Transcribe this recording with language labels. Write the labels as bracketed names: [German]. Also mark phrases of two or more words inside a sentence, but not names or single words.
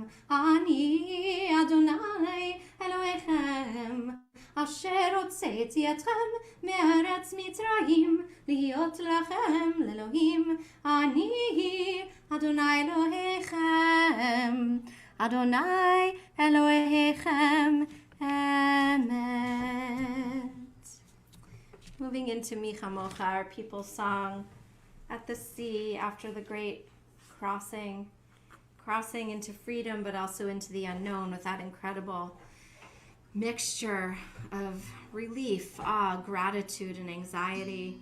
[Hebrew] אני אדוני אלוהיכם, אשר הוצאתי אתכם מארץ מצרים, להיות לכם לאלוהים. אני אדוני אלוהיכם, אדוני אלוהיכם, אמת. [English] Moving into Michamocha, our people's song at the sea after the great crossing into freedom, but also into the unknown with that incredible mixture of relief, awe, gratitude, and anxiety.